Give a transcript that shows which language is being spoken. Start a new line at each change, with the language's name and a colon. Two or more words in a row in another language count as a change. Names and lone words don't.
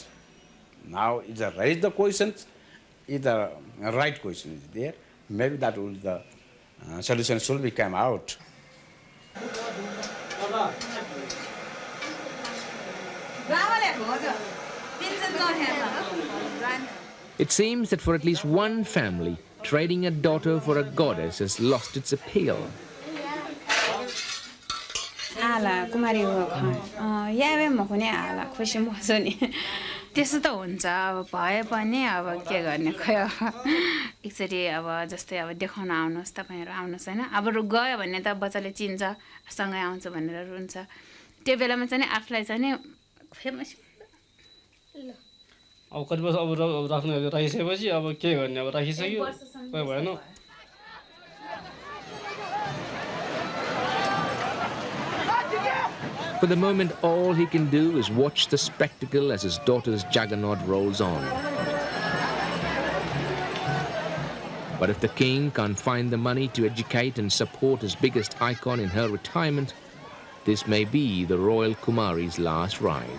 English: Now it's a raise the questions. If the right question is there, maybe that will the solution should be come out. It seems that for at least one family, trading a daughter for a goddess has lost its appeal. Ala Kumari ho yawe mo kuni ala
Nepali: खुसी म छ नि त्यसो त हुन्छ अब भए पनि अब के गर्ने खै एकचोटी अब जस्तै अब देखाउन आउनुस् तपाईहरु आउनुस् हैन अब गयो भने त बच्चाले चिन्छ सँगै आउँछ भनेर रुन्छ त्यो बेलामा चाहिँ नि आफुलाई चाहिँ नि फेमस अब कति वर्ष अब राखिसकेपछि अब के गर्ने अब राखिसक्यो खै भएन
English: For the moment, all he can do is watch the spectacle as his daughter's juggernaut rolls on. But if the king can't find the money to educate and support his biggest icon in her retirement, this may be the royal Kumari's last ride.